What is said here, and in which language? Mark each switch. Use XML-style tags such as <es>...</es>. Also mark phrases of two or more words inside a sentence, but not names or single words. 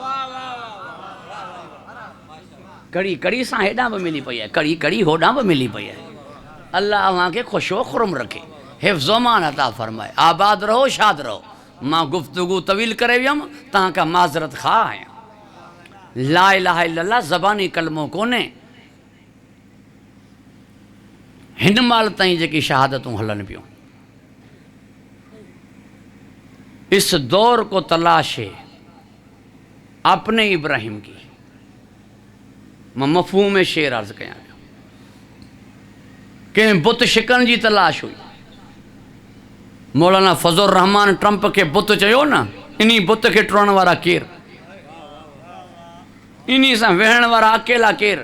<sd>कड़ी कड़ी सां हेॾां बि मिली पई आहे। कड़ी कड़ी होॾां बि मिली पई आहे। अल्लाह अव्हां खे ख़ुशि व खुरम रखे। हिफ़्ज़ अमान अता फरमाए। आबाद रहो शाद रहो। मां गुफ़्तगू तवील करे वियुमि तव्हां खां माज़रत ख़्वाह आहियां।</sd> <ar>لا إله إلا الله</ar> <sd>ज़बानी कलमो कोन्हे। हिन माल ताईं जेकी शहादतूं हलन पियूं,</sd> <ur>اس دور کو تلاشے اپنے ابراہیم کی.</ur> <sd>मां मफ़हूम शेर अर्ज़ कयां पियो। कंहिं बुत शिकन जी तलाश हुई। मौलाना फज़लुर रहमान ट्रंप खे बुत चयो न, इन्ही बुत खे टुरण वारा केर, इन्ही सां वेहण वारा अकेला केर।</sd>